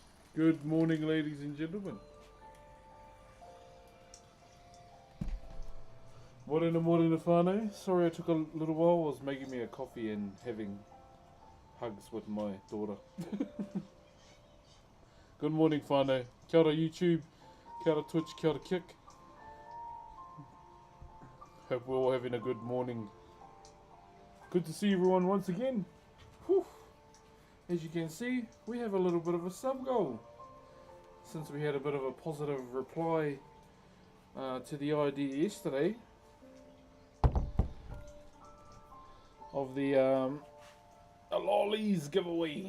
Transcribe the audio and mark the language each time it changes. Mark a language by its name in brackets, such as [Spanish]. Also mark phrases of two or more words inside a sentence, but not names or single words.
[English] Good morning, ladies and gentlemen. Morning, whānau. Sorry I took a little while. I was making me a coffee and having hugs with my daughter. Good morning, whānau. [Māori] Kia ora YouTube, kia ora Twitch, kia ora Kick. [English] Hope we're all having a good morning. Good to see everyone once again. Whew. As you can see, we have a little bit of a sub goal. Since we had a bit of a positive reply to the idea yesterday of the lollies giveaway.